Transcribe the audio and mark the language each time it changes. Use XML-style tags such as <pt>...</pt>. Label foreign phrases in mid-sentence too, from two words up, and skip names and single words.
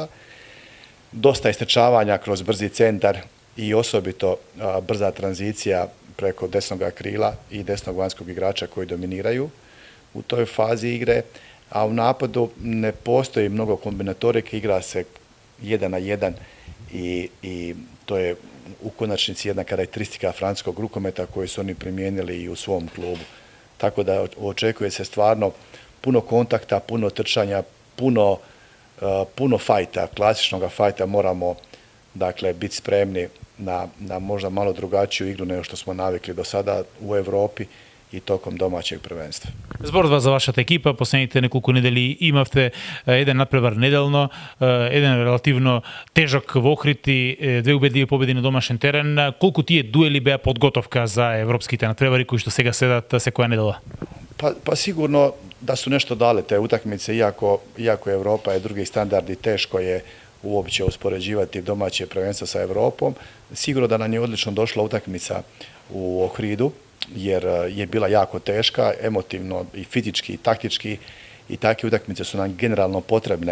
<hr>Dosta istrčavanja kroz brzi centar i osobito brza tranzicija preko desnog krila i desnog vanjskog igrača koji dominiraju u toj fazi igre, a u napadu ne postoji mnogo kombinatorike, igra se 1 na 1 i to je u konačnici jedna karakteristika francuskog rukometa koju su oni primijenili i u svom klubu. Tako da očekuje se stvarno puno kontakta, puno trčanja, puno fajta, klasičnog fajta. Moramo dakle biti spremni na možda malo drugačiju igru nego što smo navikli do sada u Evropi i tokom domaćeg prvenstva.</hr> <mk>Зборува за вашата екипа, последните неколку недели имавте еден надпревар неделно, еден релативно тежок во Охрид и две убедливи победи на домашен терен. Колку тие дуели беа подготовка за европските надпревари кои што сега седат секоја недела?</mk> <hr>Pa sigurno da su nešto dale te utakmice, iako Evropa je drugi standard i teško je uopće uspoređivati domaće prvenstvo sa Evropom. Sigurno da nam je odlično došla utakmica u Ohridu, jer je bila jako teška, emotivno i fizički i taktički, i takve utakmice su nam generalno potrebne.</hr>